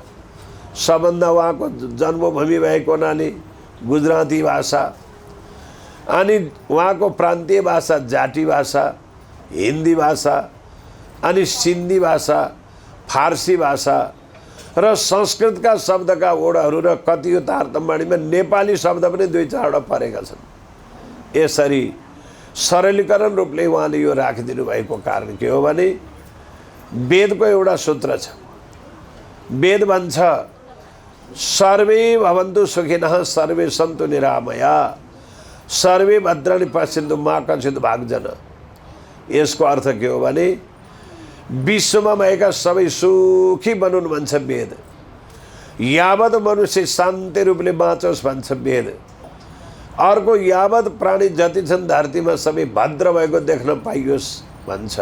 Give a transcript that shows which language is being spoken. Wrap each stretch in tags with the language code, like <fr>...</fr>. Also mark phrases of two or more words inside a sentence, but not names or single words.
<ne>सबभन्दा उहाँको जन्मभूमि भएको हुनाले गुजराती भाषा, अनि उहाँको प्रान्तीय भाषा जाटी भाषा, हिन्दी भाषा, अनि सिन्धी भाषा, फारसी भाषा र संस्कृतका शब्दका ओडाहरू र कतियो तारतम्बाणीमा नेपाली शब्द पनि 2-4 परेका छन्। यसरी सरलीकरण रूपले उहाँले यो राखिदिनु भएको कारण के हो भने वेदको एउटा सूत्र छ। वेद भन्छ</ne> <sa>सर्वे भवन्तु सुखिनः सर्वे सन्तु निरामया सर्वे भद्राणि पश्यन्तु मा कश्चित् भाग्जन।</sa> <ne>यसको अर्थ के हो भने विश्वमा भएका सबै सुखी बनुन् भन्छ वेद। यावत मनुष्य शान्ति रूपले बाँचोस् भन्छ वेद। अर्को यावत प्राणी जति छन् धरतीमा सबै भद्र भएको देख्न पाइयोस् भन्छ।</ne>